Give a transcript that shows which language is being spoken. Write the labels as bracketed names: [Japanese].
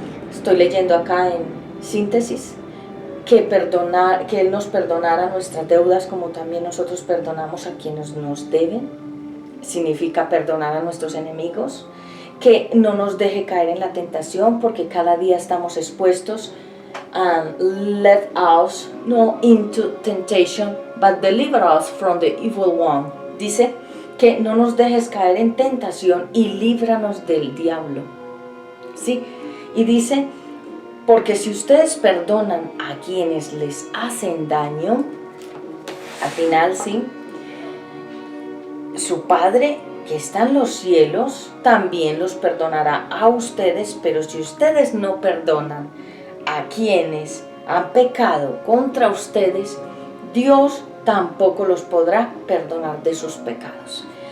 [Spanish] Estoy leyendo acá en síntesis que Él nos perdonara nuestras deudas como también nosotros perdonamos a quienes nos deben. Significa perdonar a nuestros enemigos. Que no nos deje caer en la tentación, porque cada día estamos expuestos. [English] And let us not into temptation, but deliver us from the evil one. [Spanish] Dice que no nos dejes caer en tentación y líbranos del diablo. ¿Sí? Y dice, porque si ustedes perdonan a quienes les hacen daño, al final, ¿sí?, su Padre que está en los cielos también los perdonará a ustedes, pero si ustedes no perdonan a quienes han pecado contra ustedes, Dios tampoco los podrá perdonar de sus pecados.